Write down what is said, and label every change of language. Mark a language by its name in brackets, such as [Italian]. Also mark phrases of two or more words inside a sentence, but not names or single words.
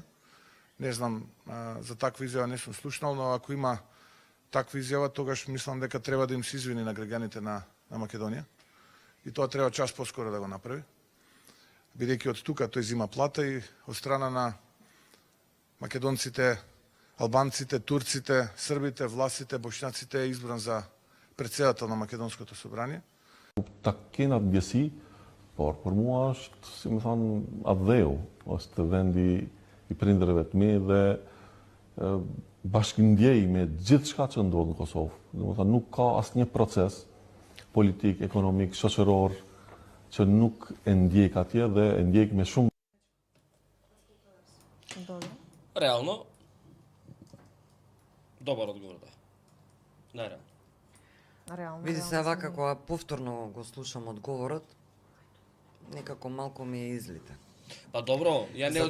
[Macedonian] Не знам, за таква изјава не сум слушнал, но ако има таква изјава, тогаш мислам дека треба да им се извини на граѓаните на Македонија. И тоа треба час поскоро да го направи. Бидејќи од тука тој зима плата и од страна на македонците, албанците, турците, србите, власите, бошњаците е избран за претседател на Македонското собрание. [Albanian] Ta kena të ndjesi, por për mua është, si më thonë, Adheu, është vendi i prindërve të mi dhe bashkëndjej me gjithë shka që ndodhë në Kosovë. Dhe më thonë, nuk ka asnjë proces politik, ekonomik, shoqëror, që nuk e ndjek atje dhe e ndjek me shumë. [Macedonian] Реално, добар одговор да. Најреално. Реално. Види се вака кога повторно го слушам одговорот, некако малку ми е излите. Па добро, ја не